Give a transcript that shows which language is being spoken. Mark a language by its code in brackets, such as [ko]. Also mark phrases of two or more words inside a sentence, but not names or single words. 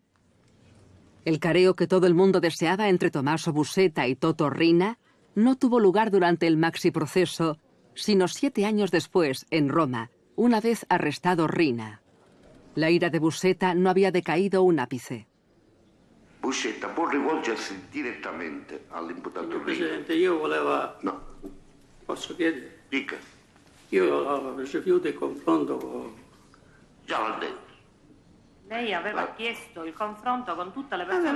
[es] El careo que todo el mundo deseaba entre Tommaso Buscetta y Totò Riina no tuvo lugar durante el maxiproceso, sino 7 años después, en Roma, una vez arrestado Riina. La ira de Buscetta no había decaído un ápice. [it] Buscetta può rivolgersi direttamente all'imputato Riina. Presidente, io volevo... No. Posso chiedere? Dica. Io rifiuto il confronto con... Già l'ha detto. Lei aveva chiesto il confronto con tutte le persone.